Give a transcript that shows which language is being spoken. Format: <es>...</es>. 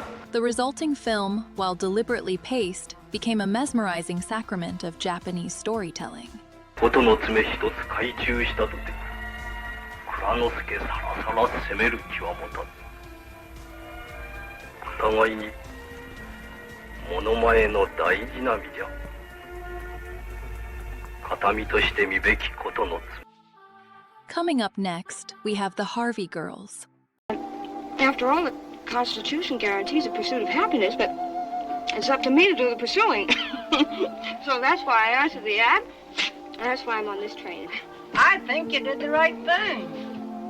<en>The resulting film, while deliberately paced, became a mesmerizing sacrament of Japanese storytelling.</en> <ja>ことの爪一つ懐中したとて蔵之助さらさら攻める気は持たず。互いに物前の大事な身じゃ。形見として見べきことの爪。</ja> <en>Coming up next, we have the Harvey Girls. After all, the Constitution guarantees the pursuit of happiness, but it's up to me to do the pursuing. So that's why I answered the ad. That's why I'm on this train. I think you did the right thing.</en>